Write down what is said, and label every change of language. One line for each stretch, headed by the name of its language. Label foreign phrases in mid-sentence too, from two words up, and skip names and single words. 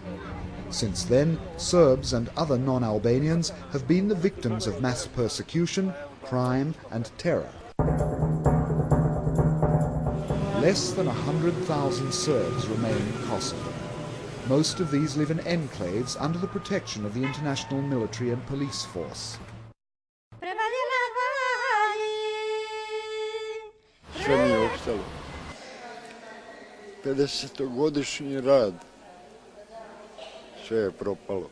English: Since then, Serbs and other non-Albanians have been the victims of mass persecution, crime and terror. Less than 100,000 Serbs remain in Kosovo. Most of these live in enclaves under the protection of the international military and police force.
Serbian: Sve mi je ostalo. 50-godišnji rad. Sve je propalo.